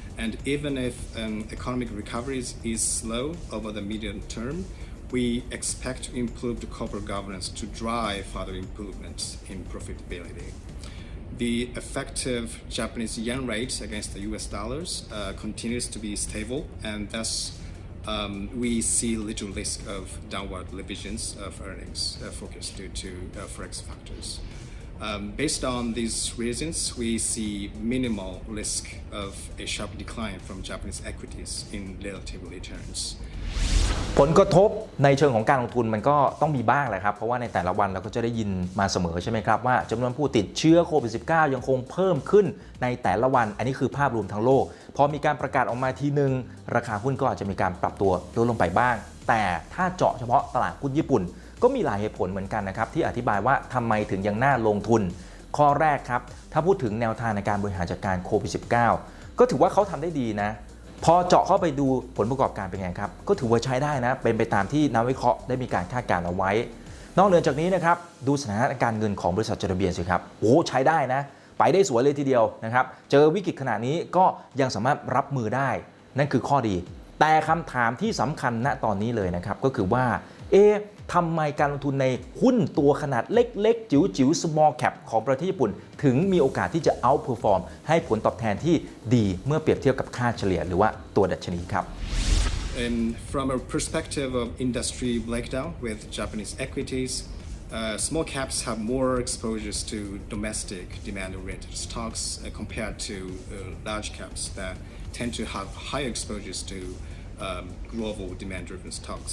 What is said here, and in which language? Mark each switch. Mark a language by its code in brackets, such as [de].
[en] And even if economic recovery is slow over the medium term, we expect improved corporate governance to drive further improvements in profitability.The effective Japanese yen rate against the US dollars continues to be stable, and thus we see little risk of downward revisions of earnings forecast due to forex factors. Based on these reasons, we see minimal risk of a sharp decline from Japanese equities in relative returns. [th] ผลกระทบในเชิงของการลงทุนมันก็ต้องมีบ้างแหละครับเพราะว่าในแต่ละวันเราก็จะได้ยินมาเสมอใช่ไหมครับว่าจำนวนผู้ติดเชื้อโควิด -19 ยังคงเพิ่มขึ้นในแต่ละวันอันนี้คือภาพรวมทั้งโลกพอมีการประกาศออกมาทีนึงราคาหุ้นก็อาจจะมีการปรับตัวลดลงไปบ้างแต่ถ้าเจาะเฉพาะตลาดหุ้นญี่ปุ่นก็มีหลายเหตุผลเหมือนกันนะครับที่อธิบายว่าทำไมถึงยังน่าลงทุนข้อแรกครับถ้าพูดถึงแนวทางในการบริหารจัดการโควิด -19 ก็ถือว่าเขาทำได้ดีนะพอเจาะเข้าไปดูผลประกอบการเป็นไงครับก็ถือว่าใช้ได้นะเป็นไปตามที่นักวิเคราะห์ได้มีการคาดการณ์เอาไว้นอกเหนือจากนี้นะครับดูสถานการณ์เงินของบริษัทจดทะเบียนสิครับโอ้ใช้ได้นะไปได้สวยเลยทีเดียวนะครับเจอวิกฤตขนาดนี้ก็ยังสามารถรับมือได้นั่นคือข้อดีแต่คำถามที่สำคัญณตอนนี้เลยนะครับก็คือว่า ทำไมการลงทุนในหุ้นตัวขนาดเล็กๆจิ๋วๆ small cap ของประเทศญี่ปุ่นถึงมีโอกาสที่จะ outperform ให้ผลตอบแทนที่ดีเมื่อเปรียบเทียบกับค่าเฉลี่ยหรือว่าตัวดัชนีครับ [en] And from a perspective of industry breakdown with Japanese equities, small caps have more exposures to domestic demand-oriented stocks compared to large caps that tend to have higher exposures to global demand-driven stocks.